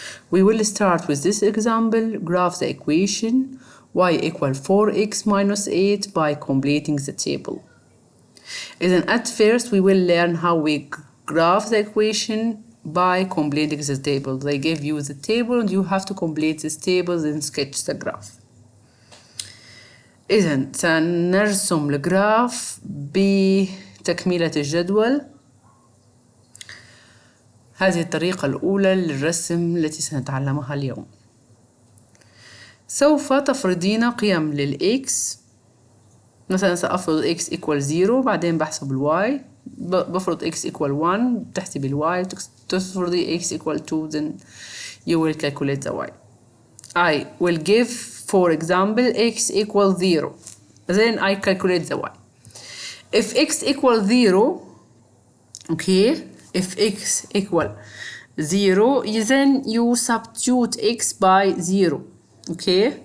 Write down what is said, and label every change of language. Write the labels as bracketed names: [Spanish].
[English] We will start with this example. Graph the equation y equal 4x minus 8 by completing the table. And at first we will learn how we graph the equation by completing the table. They give you the table and you have to complete this table then sketch the graph. [Arabic] إذن سنرسم الجراف بتكملة الجدول. هذه الطريقة الأولى للرسم التي سنتعلمها اليوم. سوف تفرضين قيم للإكس، مثلا سأفرض [English] x equal 0 بعدين بحسب الواي، بفرض x equal 1 بتحسب الواي، تفرضي x equal 2 then you will calculate the y. I will give, for example, x equals 0. Then I calculate the y. If x equals 0, okay, if x equals 0, then you substitute x by 0, okay?